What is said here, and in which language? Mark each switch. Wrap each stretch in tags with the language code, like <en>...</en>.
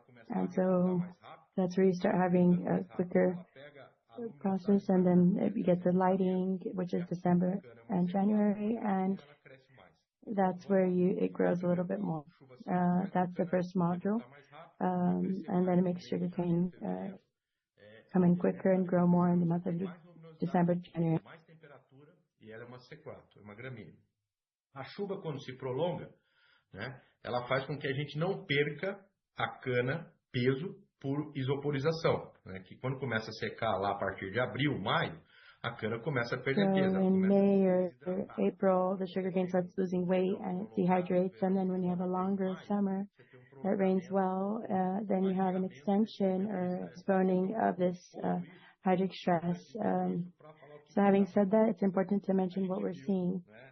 <en>And so that's where you start having a quicker process, and then you get the lighting, which is December and January, and that's where it grows a little bit more. That's the first module, and then it makes sugarcane come in quicker and grow more in the month of December, January.</en> <pt>E ela é uma C4, é uma gramínea. A chuva, quando se prolonga, né, ela faz com que a gente não perca a cana peso por isoporização, né, que quando começa a secar lá a partir de abril, maio, a cana começa a perder peso.</pt> <en>So in May or April, the sugarcane starts losing weight and it dehydrates, and then when you have a longer summer that rains well, then you have an extension or exponing of this hydric stress. So having said that, it's important to mention what we're seeing.</en>